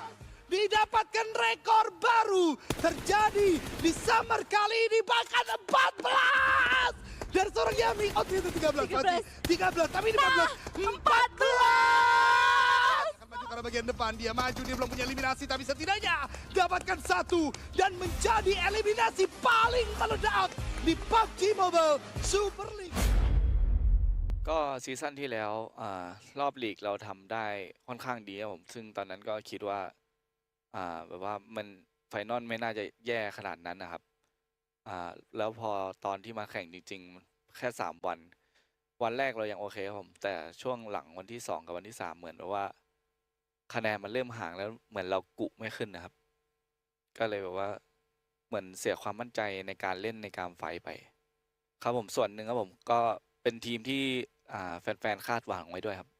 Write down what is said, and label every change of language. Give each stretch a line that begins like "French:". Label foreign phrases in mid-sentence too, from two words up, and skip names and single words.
Indonesian: Didapatkan rekor baru terjadi di Summer kali ini, bahkan 14 dari seorang Yami. Oh itu 13 tapi ini 14 karena bagian depan dia maju, dia belum punya eliminasi, tapi setidaknya dapatkan 1 dan menjadi eliminasi paling meledak di PUBG Mobile Super League.
Thai: ก็ซีซั่นที่แล้วรอบลีกเราทำได้ค่อนข้างดีครับผมซึ่งตอนนั้นก็คิดว่าแบบว่ามันไฟน อลไม่น่าจะแย่ขนาดนั้นนะครับแล้วพอตอนที่มาแข่งจริงๆแค่3 วันแรกเรายังโอเคครับผมแต่ช่วงหลังวันที่2กับวันที่3เหมือนแบบว่าคะแนนมันเริ่มห่างแล้วเหมือนเรากุไม่ขึ้นนะครับก็เลยแบบว่าเหมือนเสียความมั่นใจในการเล่นในการไฟไปครับผมส่วนหนึ่งครับผมก็เป็นทีมที่แฟนๆคาดหวังไว้ด้วยครับ